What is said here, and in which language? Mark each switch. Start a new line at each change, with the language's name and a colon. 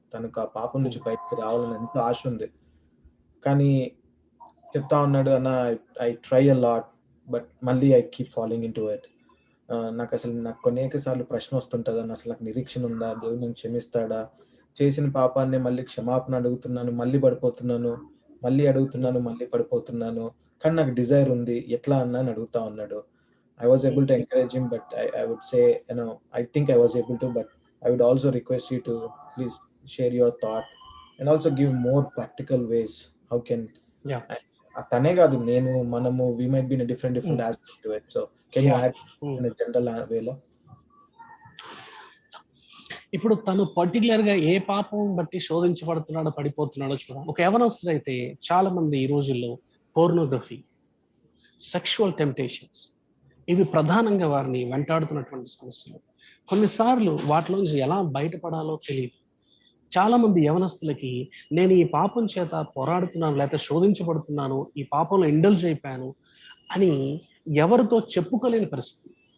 Telugu: తనకు ఆ పాపం నుంచి బయటకు రావాలని ఎంతో ఆశ ఉంది. కానీ చెప్తా ఉన్నాడు, అన్న
English: I try a lot but
Telugu: మళ్ళీ
English: I keep following in to it.
Telugu: నాకు అనేక సార్లు ప్రశ్న వస్తుంటుంది అన్న, అసలు నాకు నిరీక్షణ ఉందా, దేవుడు నన్ను క్షమిస్తాడా, చేసిన పాపాన్ని మళ్ళీ క్షమాపణ అడుగుతున్నాను, మళ్ళీ పడిపోతున్నాను, మళ్ళీ అడుగుతున్నాను, మళ్ళీ పడిపోతున్నాను, కానీ నాకు డిజైర్ ఉంది, ఎట్లా అన్నా అని అడుగుతా ఉన్నాడు.
English: I was able to encourage him, but I would say, I think I was able to, but I would also request you to please share your thought and also give more practical ways. How can
Telugu: తనే కాదు, మనము
English: we might be in a different aspect to it. So can you add in a general way లో?
Telugu: ఇప్పుడు తను particular గా ఏ పాపం బట్టి శోధించబడుతున్నాడో, పడిపోతున్నాడో చూడాలి. ఒక యవనస్తుడైతే చాలా మంది ఈ రోజుల్లో పోర్నోగ్రఫీ, సెక్షువల్ టెంప్టేషన్స్, ఇవి ప్రధానంగా వారిని వెంటాడుతున్నటువంటి సమస్యలు. కొన్నిసార్లు వాటిలోంచి ఎలా బయటపడాలో తెలియదు. చాలా మంది యవనస్తులకి నేను ఈ పాపం చేత పోరాడుతున్నాను, లేకపోతే శోధించబడుతున్నాను, ఈ పాపంలో ఇండల్జ్ అయిపోయాను అని ఎవరితో చెప్పుకోలేని పరిస్థితి.